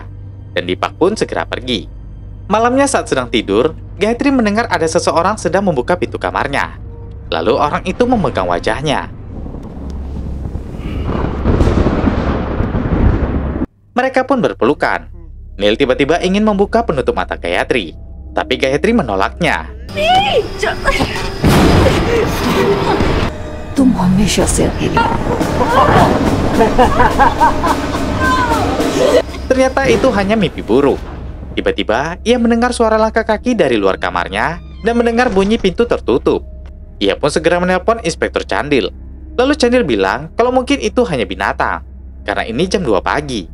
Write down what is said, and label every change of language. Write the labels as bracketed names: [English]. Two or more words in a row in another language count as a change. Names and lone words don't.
[Indonesian] Dan Deepak pun segera pergi. Malamnya saat sedang tidur, Gayatri mendengar ada seseorang sedang membuka pintu kamarnya. Lalu orang itu memegang wajahnya. Mereka pun berpelukan. Neil tiba-tiba ingin membuka penutup mata Gayatri, tapi Gayatri menolaknya. [Hindi] तुम हमेशा से अकेली। [Indonesian] Ternyata itu hanya mimpi buruk. Tiba-tiba, ia mendengar suara langkah kaki dari luar kamarnya dan mendengar bunyi pintu tertutup. Ia pun segera menelpon Inspektur Candil. Lalu Candil bilang kalau mungkin itu hanya binatang, karena ini jam 2 pagi.